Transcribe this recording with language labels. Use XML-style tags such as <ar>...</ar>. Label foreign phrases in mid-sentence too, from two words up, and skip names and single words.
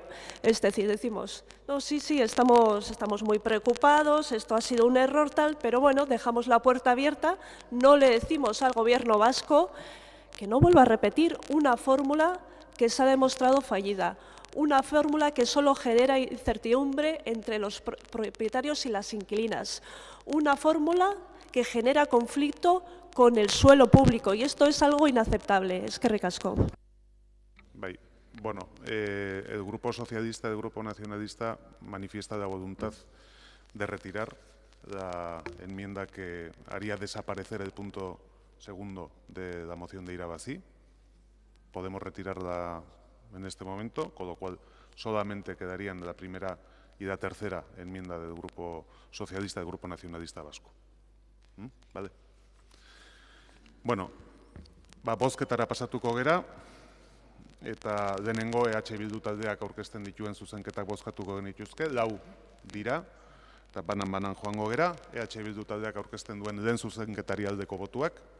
<es>Es decir, decimos, no, sí, estamos muy preocupados, esto ha sido un error tal, pero bueno, dejamos la puerta abierta, no le decimos al Gobierno vasco que no vuelva a repetir una fórmula que se ha demostrado fallida, una fórmula que solo genera incertidumbre entre los propietarios y las inquilinas, una fórmula que genera conflicto con el suelo público, y esto es algo inaceptable.</es> <eu>Eskerrik asko.</eu> <es>Bueno, el Grupo Socialista y el Grupo Nacionalista manifiesta la voluntad de retirar la enmienda que haría desaparecer el punto segundo de la moción de Irabazi. Podemos retirarla en este momento, con lo cual solamente quedarían la primera y la tercera enmienda del Grupo Socialista y del Grupo Nacionalista Vasco. Vale.</es> <eu>Bueno, bozketara pasatuko gera, eta lehenengo EH Bildu taldeak aurkezten dituen zuzenketak bozkatuko genituzke, 4 dira, eta banan joango gera, EH Bildu taldeak aurkezten duen lehen zuzenketari aldeko botuak,</eu>